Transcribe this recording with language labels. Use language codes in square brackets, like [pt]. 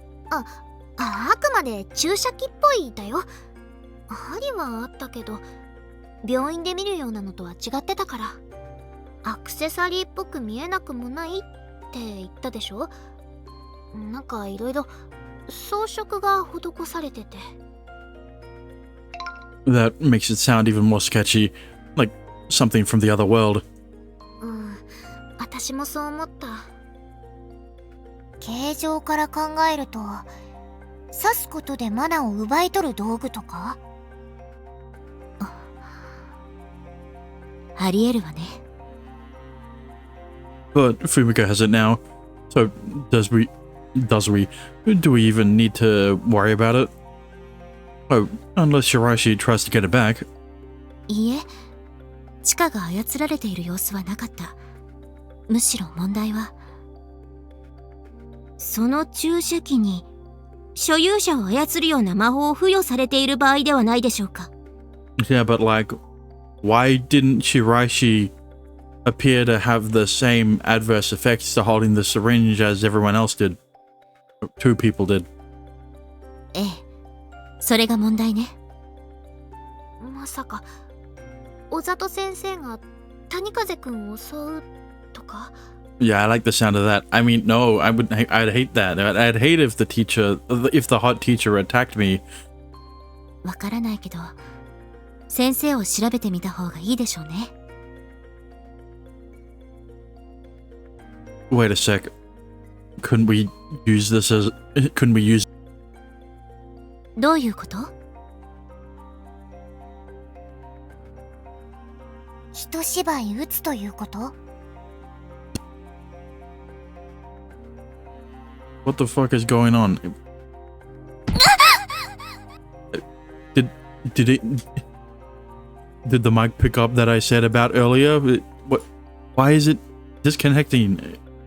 [ja] あくまで注射器っぽいだよ。針はあったけど病院で見るようなのとは違ってたから。アクセサリーっぽく見えなくもないって言ったでしょ。なんかいろいろ装飾が施されてて。 [en] That makes it sound even more sketchy. Like something from the other world. [ja] 私もそう思った。形状から考えると、刺すことでマナを奪い取る道具とか？ありえるわね。 [en] But Fumika has it now. So do we even need to worry about it? Oh, unless Shiraishi tries to get it back. [ja] いいえ、チカが操られている様子はなかった。むしろ問題は、その注射器に所有者を操るような魔法を付与されている場合ではないでしょうか。 [en] Yeah, but like, why didn't Shiraishi appear to have the same adverse effects to holding the syringe as everyone else did? Two people did. [ja] ええ、それが問題ね。まさか小里先生が谷風くんを襲うとか。 [en] Yeah, I like the sound of that. I mean, no, I'd hate that. I'd hate if the hot teacher attacked me. [ja] わからないけど、先生を調べてみた方がいいでしょうね。 [en] Wait a sec. Couldn't we use... [ja] どういうこと？一芝居打つということ？ [en] What the fuck is going on? Did the mic pick up that I said about earlier? What? Why is it disconnecting?